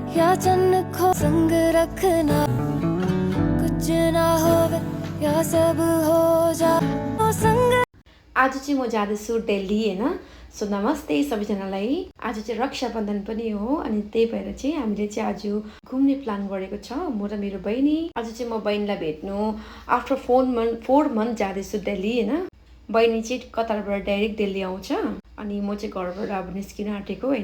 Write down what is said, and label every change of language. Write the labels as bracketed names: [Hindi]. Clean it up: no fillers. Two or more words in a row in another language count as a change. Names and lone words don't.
[Punjabi] या चन्न खो संग रखना कुछ ना होवे या सब हो जा तो संग। [Nepali] आज चाहिँ म जाँदैछु दिल्ली हैन। सो नमस्ते सबैजनालाई। आज चाहिँ रक्षाबन्धन पनि हो अनि त्यही भएर चाहिँ हामीले चाहिँ आज घुम्ने प्लान गरेको छ म र मेरो बहिनी। आज चाहिँ म बहिनीलाई भेट्नु [English] after 4 month [Nepali] जाँदैछु दिल्ली हैन। बहिनी चाहिँ कतारबाट डाइरेक्ट दिल्ली आउँछ अनि म चाहिँ घरबाट अब निस्किन आँटेको हैन।